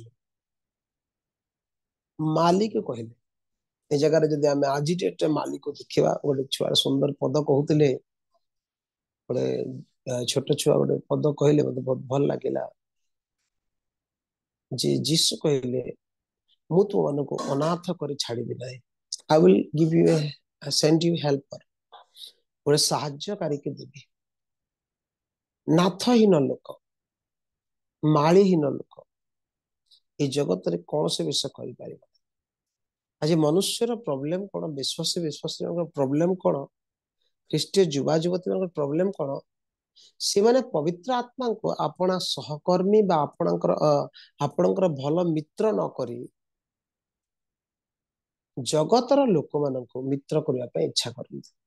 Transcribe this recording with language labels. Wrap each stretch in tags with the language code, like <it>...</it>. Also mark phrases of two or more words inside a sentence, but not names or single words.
<or>କହିଲେ ଏ ଜାଗାରେ ଯଦି ଆମେ ଆଜି ଡେଟରେ ମାଲିକ ଦେଖିବା ଗୋଟେ ଛୁଆର ସୁନ୍ଦର ପଦ କହୁଥିଲେ ଗୋଟେ ଛୋଟ ଛୁଆ ଗୋଟେ ପଦ କହିଲେ ମତେ ବହୁତ ଭଲ ଲାଗିଲା ଯେ ଯୀଶୁ କହିଲେ ମୁଁ ତୁମମାନଙ୍କୁ ଅନାଥ କରି ଛାଡ଼ିବି ନାହିଁ</or> <en>I will give you send you helper</en> <or>ଗୋଟେ ସାହାଯ୍ୟକାରୀକି ଦେବି ନାଥହୀନ ଲୋକ ମାଳିହୀନ ଲୋକ এই ଜଗତରେ କୌଣସି ବିଷୟ କରିପାରିବ ଆଜି ମନୁଷ୍ୟର ପ୍ରୋବ୍ଲେମ କଣ ବିଶ୍ୱାସୀଙ୍କ ପ୍ରୋବ୍ଲେମ କଣ ଖ୍ରୀଷ୍ଟୀୟ ଯୁବା ଯୁବତୀଙ୍କ ପ୍ରୋବ୍ଲେମ କଣ ସେମାନେ ପବିତ୍ର ଆତ୍ମାଙ୍କୁ ଆପଣା ସହକର୍ମୀ ବା ଆପଣଙ୍କର ଭଲ ମିତ୍ର ନ କରି ଜଗତର ଲୋକମାନଙ୍କୁ ମିତ୍ର କରିବା ପାଇଁ ଇଚ୍ଛା କରନ୍ତି</or>